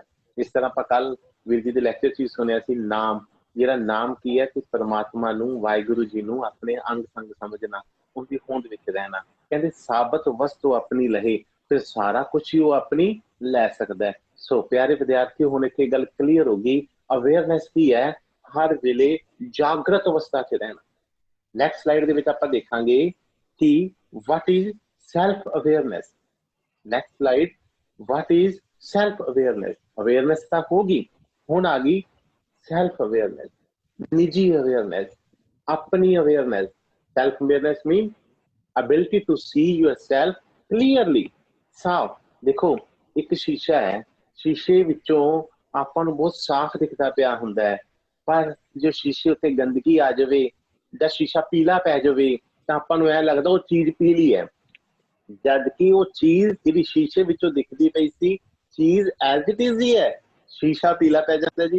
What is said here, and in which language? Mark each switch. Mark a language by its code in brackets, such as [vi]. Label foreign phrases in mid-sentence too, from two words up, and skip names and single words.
[pa] ਇਸ ਤਰ੍ਹਾਂ ਆਪਾਂ ਕੱਲ ਵੀਰ ਜੀ ਦੇ ਲੈਕਚਰ 'ਚ ਸੁਣਿਆ ਸੀ, ਨਾਮ, ਜਿਹੜਾ ਨਾਮ ਕੀ ਹੈ ਕਿ ਪਰਮਾਤਮਾ ਨੂੰ, ਵਾਹਿਗੁਰੂ ਜੀ ਨੂੰ ਆਪਣੇ ਅੰਗ ਸੰਗ ਸਮਝਣਾ, ਉਹਦੀ ਹੋਂਦ ਵਿੱਚ ਰਹਿਣਾ। ਕਹਿੰਦੇ ਸਾਬਤ ਵਸਤੂ ਆਪਣੀ ਲਹੇ, ਫਿਰ ਸਾਰਾ ਕੁਛ ਹੀ ਉਹ ਆਪਣੀ ਲੈ ਸਕਦਾ ਹੈ। ਸੋ ਪਿਆਰੇ ਵਿਦਿਆਰਥੀ, ਹੁਣ ਇੱਥੇ ਗੱਲ ਕਲੀਅਰ ਹੋ ਗਈ, ਅਵੇਅਰਨੈਸ ਕੀ ਹੈ, ਹਰ ਵੇਲੇ ਜਾਗਰਤ ਅਵਸਥਾ 'ਚ ਰਹਿਣਾ। ਨੈਕਸਟ ਸਲਾਈਡ ਦੇ ਵਿੱਚ ਆਪਾਂ ਦੇਖਾਂਗੇ ਕਿ [en] what is self awareness। [pa] ਨੈਕਸਟ ਸਲਾਈਡ, [en] what is self awareness। [pa] ਅਵੇਅਰਨੈਸ ਤਾਂ ਹੋਗੀ, ਹੁਣ ਆ ਗਈ [en] self awareness, [pa] ਨਿੱਜੀ ਅਵੇਅਰਨੈਸ, ਆਪਣੀ ਅਵੇਅਰਨੈਸ। [en] self awareness mean ability to see yourself clearly। [pa] ਸਾਫ਼ ਦੇਖੋ, ਇੱਕ ਸ਼ੀਸ਼ਾ ਹੈ, ਸ਼ੀਸ਼ੇ ਵਿੱਚੋਂ ਆਪਾਂ ਨੂੰ ਬਹੁਤ ਸਾਫ਼ ਦਿਖਦਾ ਪਿਆ ਹੁੰਦਾ ਹੈ, ਪਰ ਜੋ ਸ਼ੀਸ਼ੇ ਉੱਤੇ ਗੰਦਗੀ ਆ ਜਾਵੇ ਜਾਂ ਸ਼ੀਸ਼ਾ ਪੀਲਾ ਪੈ ਜਾਵੇ ਤਾਂ ਆਪਾਂ ਨੂੰ ਐਂ ਲੱਗਦਾ ਉਹ ਚੀਜ਼ ਪੀਲੀ ਹੈ, ਜਦ ਕਿ ਉਹ ਚੀਜ਼ ਜਿਹੜੀ ਸ਼ੀਸ਼ੇ ਵਿੱਚੋਂ ਦਿਖਦੀ ਪਈ ਸੀ, ਚੀਜ਼ [en] as it is [pa] ਹੀ ਹੈ, ਸ਼ੀਸ਼ਾ ਪੀਲਾ ਪੈ ਜਾਂਦਾ ਜੀ।